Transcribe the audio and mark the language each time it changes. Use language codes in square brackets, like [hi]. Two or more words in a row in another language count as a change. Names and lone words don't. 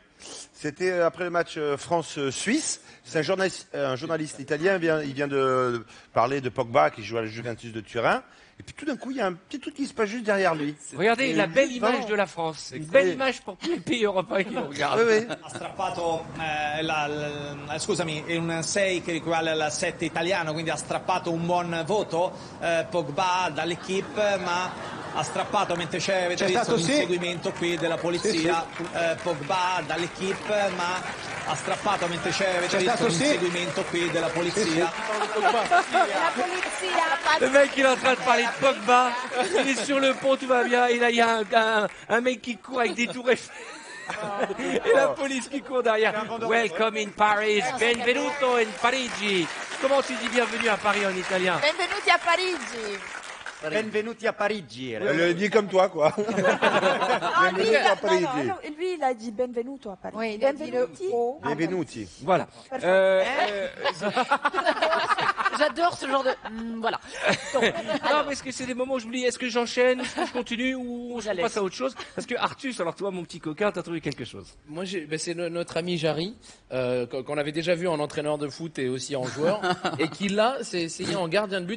[fr] C'était après le match France-Suisse. C'est un journaliste italien. Il vient de parler de Pogba qui joue à la Juventus de Turin. Et puis tout d'un coup, il y a un petit truc qui se passe juste derrière lui. Regardez Et la belle lui, image vraiment. de la France. Une belle image pour tous les pays européens qui nous regardent. Oui, oui. [it] Ha strappato scusami, è un 6 che equivale al 7 italiano, quindi ha strappato un buon voto Pogba dall'equipe, ma ha strappato mentre avete visto un inseguimento qui della polizia. Pogba dall'equipe, ma ha strappato mentre avete visto un inseguimento qui della polizia. [fr] Le mec, il est en train de parler de Pogba. Il est sur le pont, tout va bien. Et là, il y a un mec qui court avec des tours Eiffel. Et la police qui court derrière. [en] Welcome in Paris. [it] Benvenuto in Parigi. [fr] Comment tu dis bienvenue à Paris en italien? [it] Benvenuti a Parigi. Benvenuti a Parigi. [fr] Elle dit comme toi, quoi. Ah, lui, [it] Benvenuti a Parigi. [fr] lui, il a dit [it] benvenuto a Parigi. [fr] Oui, il a dit le [it] Benvenuti. O. Benvenuti. [fr] Voilà. J'adore ce genre de. Voilà. Non, parce que c'est des moments où je me dis, est-ce que j'enchaîne, est-ce que je continue ou je passe à autre chose? Parce que Artus, alors toi, mon petit coquin, t'as trouvé quelque chose. Moi, c'est notre ami Jarry, qu'on avait déjà vu en entraîneur de foot et aussi en joueur, et qui là s'est essayé en gardien de but.